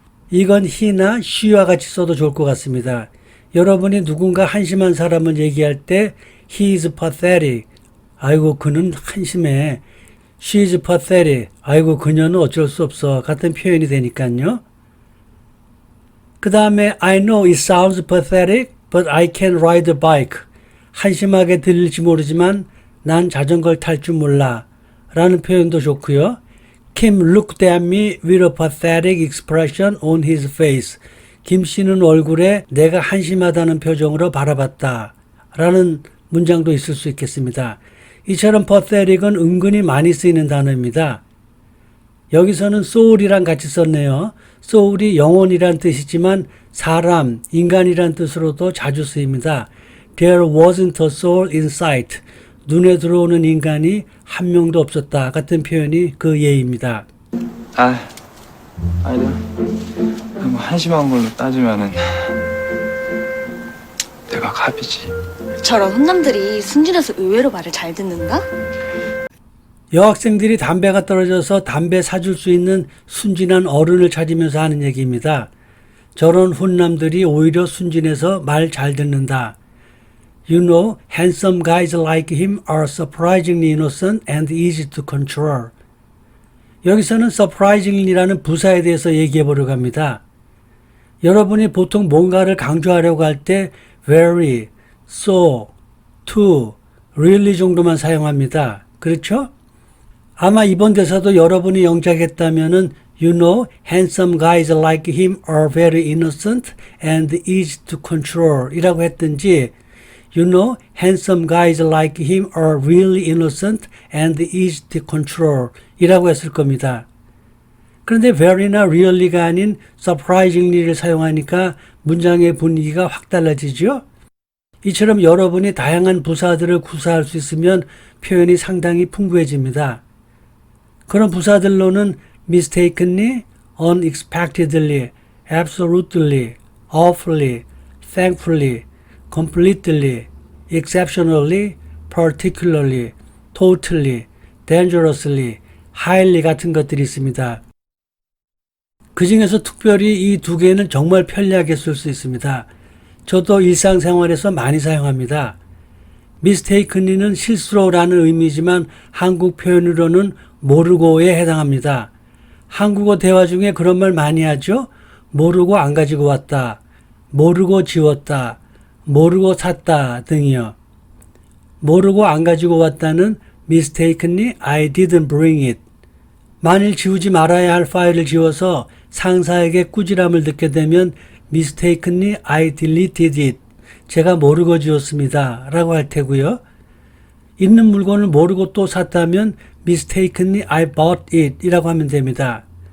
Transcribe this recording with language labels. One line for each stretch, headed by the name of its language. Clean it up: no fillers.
Korean: 이건 he나 she와 같이 써도 좋을 것 같습니다. 여러분이 누군가 한심한 사람을 얘기할 때
English: he is pathetic,
Korean: 아이고 그는 한심해,
English: she is pathetic,
Korean: 아이고 그녀는 어쩔 수 없어 같은 표현이 되니까요.
English: 그 다음에 I know it sounds pathetic, but I can ride a bike.
Korean: 한심하게 들릴지 모르지만 난 자전거를 탈 줄 몰라 라는 표현도 좋고요.
English: Kim looked at me with a pathetic expression on his face.
Korean: 김 씨는 얼굴에 내가 한심하다는 표정으로 바라봤다 라는 문장도 있을 수 있겠습니다. 이처럼 pathetic은 은근히 많이 쓰이는 단어입니다. 여기서는 soul이랑 같이 썼네요. soul이 영혼이란 뜻이지만 사람, 인간이란 뜻으로도 자주 쓰입니다.
English: There wasn't a soul in sight.
Korean: 눈에 들어오는 인간이 한 명도 없었다 같은 표현이 그 예입니다. 아니다. 뭐 한심한 걸로 따지면은 내가 갑이지. 저런 훈남들이 순진해서 의외로 말을 잘 듣는다? 여학생들이 담배가 떨어져서 담배 사줄 수 있는 순진한 어른을 찾으면서 하는 얘기입니다. 저런 훈남들이 오히려 순진해서 말 잘 듣는다.
English: You know, handsome guys like him are surprisingly innocent and easy to control.
Korean: 여기서는 surprisingly라는 부사에 대해서 얘기해 보려고 합니다. 여러분이 보통 뭔가를 강조하려고 할 때 very, so, to, really 정도만 사용합니다. 그렇죠? 아마 이번 대사도 여러분이 영작했다면은
English: You know, handsome guys like him are very innocent and easy to control
Korean: 이라고 했든지
English: You know, handsome guys like him are really innocent and easy to control
Korean: 이라고 했을 겁니다. 그런데 very나 really가 아닌 surprisingly를 사용하니까 문장의 분위기가 확 달라지죠? 이처럼 여러분이 다양한 부사들을 구사할 수 있으면 표현이 상당히 풍부해집니다. 그런 부사들로는 mistakenly, unexpectedly, absolutely, awfully, thankfully, completely, exceptionally, particularly, totally, dangerously, highly 같은 것들이 있습니다. 그 중에서 특별히 이 두 개는 정말 편리하게 쓸 수 있습니다. 저도 일상생활에서 많이 사용합니다. mistakenly는 실수로라는 의미지만 한국 표현으로는 모르고에 해당합니다. 한국어 대화 중에 그런 말 많이 하죠? 모르고 안 가지고 왔다, 모르고 지웠다, 모르고 샀다 등이요. 모르고 안 가지고 왔다는
English: mistakenly I didn't bring it.
Korean: 만일 지우지 말아야 할 파일을 지워서 상사에게 꾸지람을 듣게 되면
English: mistakenly I deleted it.
Korean: 제가 모르고 지웠습니다 라고 할 테고요. 있는 물건을 모르고 또 샀다면
English: mistakenly I bought it
Korean: 이라고 하면 됩니다.